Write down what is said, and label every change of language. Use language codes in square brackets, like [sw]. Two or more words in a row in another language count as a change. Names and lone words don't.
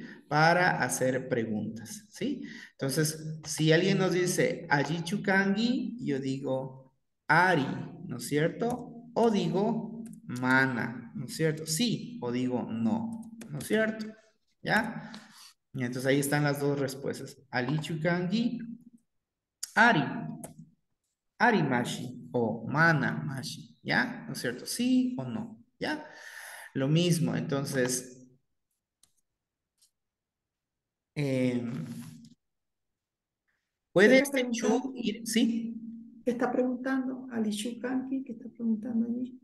[es] Para hacer preguntas, ¿sí? Entonces, si alguien nos dice [qu] allí chukangi, [es] yo digo ari, ¿no es cierto? O digo mana, ¿no es cierto? Sí, o digo no, ¿no es cierto? ¿Ya? Y entonces ahí están las dos respuestas. [qu] Ali chukangi, ari. Arimashi o Manamashi, [es] ¿ya? ¿No es cierto? ¿Sí o no? ¿Ya? Lo mismo, entonces, eh, ¿Qué ¿puede está este chu preguntando? ir? ¿Sí? ¿Qué está preguntando? [qu] Ali Shukanki, [es] ¿qué está preguntando allí?